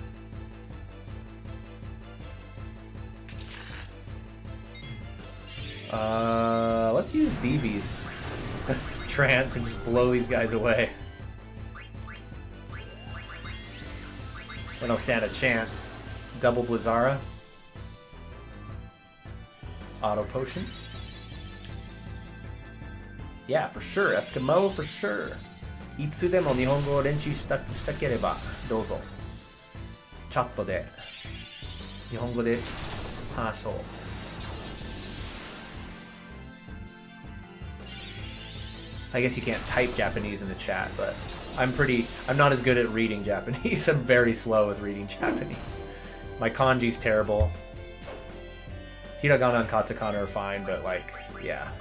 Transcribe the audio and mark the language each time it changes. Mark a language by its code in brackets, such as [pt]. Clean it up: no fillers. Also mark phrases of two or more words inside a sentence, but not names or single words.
[en] Let's use Vivi's trance and just blow these guys away. Then I'll stand a chance. Double Blizzara. Auto Potion. Yeah, for sure. Eskimo, for sure. [ja] いつでも日本語を練習したければどうぞ. チャットで日本語で話そう. [en] I guess you can't type Japanese in the chat, but I'm not as good at reading Japanese. I'm very slow with reading Japanese. My kanji's terrible. Hiragana and katakana are fine, but like, yeah.